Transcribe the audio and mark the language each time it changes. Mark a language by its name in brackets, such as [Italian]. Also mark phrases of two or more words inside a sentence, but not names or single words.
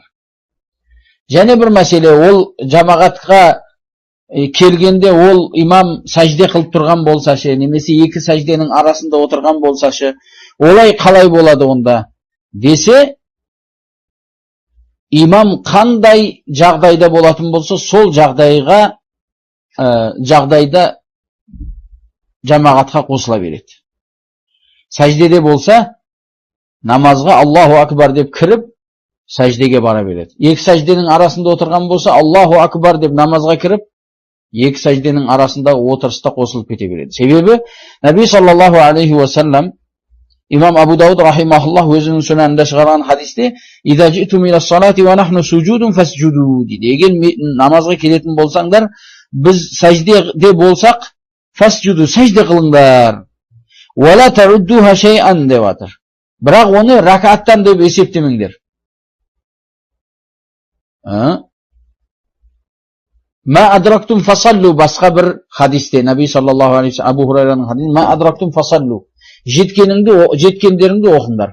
[Kazakh] Және бір мәселе, ол жамағатқа келгенде ол имам сәжде қылып тұрған болсашы, немесе екі сәжденің арасында отырған болсашы, олай қалай болады онда десе, имам қандай жағдайда болатын болса, сол жағдайда жамағатқа қосыла береді. Сәждеде болса, намазға [Arabic] الله أكبر [Kazakh] деп кіріп, сәждеге бара береді. Екі сәжденің арасында отырған болса, [Arabic] الله أكبر [Kazakh] деп намазға кіріп, екі сәжденің арасында отырыста қосылып кете береді. Себебі, Наби [Arabic] صلى الله عليه وسلم, [Kazakh] имам Абу Дауд рахимахуллах өзінің сүнанында шығарған хадисте, [Arabic] «إذا جئتم إلى الصلاة ونحن سجود فاسجدوا» дейді. [Kazakh] Егер намазға келетін болсаңдар, біз сәждеде болсақ, фасджуду, сәжде қылыңдар. [Arabic] «ولا تعدوها شيئا» [Kazakh] деп атыр. Бірақ оны ракаттан деп есептемеңдер. [Arabic] ما أدركتم فصلوا, [Kazakh] басқа бір хадисте, Наби [Arabic] صلى الله عليه [Kazakh] Абу Хурайраның хадисте, [Arabic] ما أدركتم فصلوا, [Kazakh] жеткендеріңді оқыңдар.